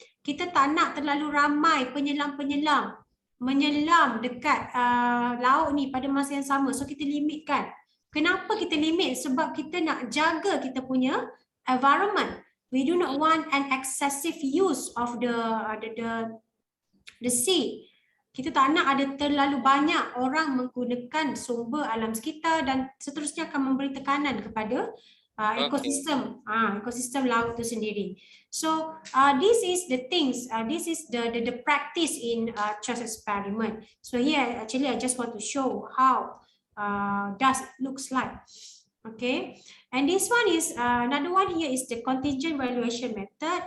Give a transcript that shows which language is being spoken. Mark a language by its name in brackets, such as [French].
[Malay] Kita tak nak terlalu ramai penyelam menyelam dekat laut ni pada masa yang sama. So kita limitkan. Kenapa kita limit? Sebab kita nak jaga kita punya environment. [English] We do not want an excessive use of the sea. [Malay] Kita tak nak ada terlalu banyak orang menggunakan sumber alam sekitar dan seterusnya akan memberi tekanan kepada ekosistem laut itu sendiri. [English] So this is the things, this is the practice in choice experiment. So here actually I just want to show how does it looks like. Okay, and this one is another one here is the contingent valuation method.